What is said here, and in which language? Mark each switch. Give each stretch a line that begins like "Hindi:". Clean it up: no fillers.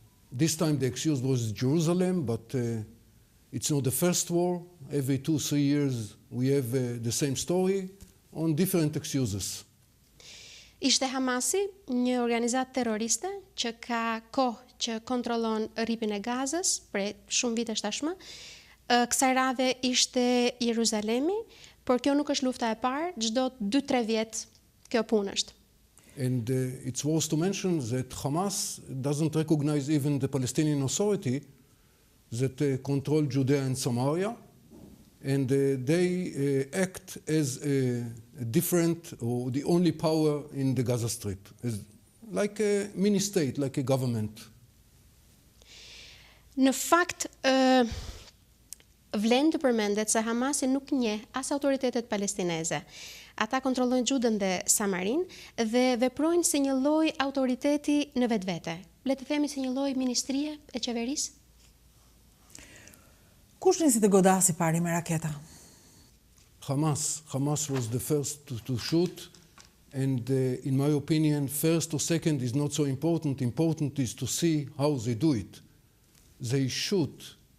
English: This time the excuse was Jerusalem, but it's not the first war. Every 2-3 years we have the same story on different excuses.
Albanian: Ishte Hamasi, një organizatë terroriste që ka kohë që kontrollon rripin e Gazës për shumë vitesh tashmë. Kësaj radhe ishte Jeruzalemi, por kjo nuk është lufta e parë, çdo 2-3 vjet kjo punë është.
English: And it's worth to mention that Hamas doesn't recognize even the Palestinian Authority that control Judea and Samaria, and they act as a different or the only power in the Gaza Strip, as like a mini state, like a government.
Albanian: Në fakt, vlen të përmendet se Hamasi nuk njeh as autoritetet palestineze. Ata kontrollojnë Gjudën dhe Samarin dhe veprojnë si një lloj autoriteti në vetvete. Le të themi si një lloj ministrie e qeverisë. Kush nisi të godasi pari me raketa?
English: Hamas was the first to shoot, and in my opinion, first or second is not so important. Important is to see how they do it. They shoot.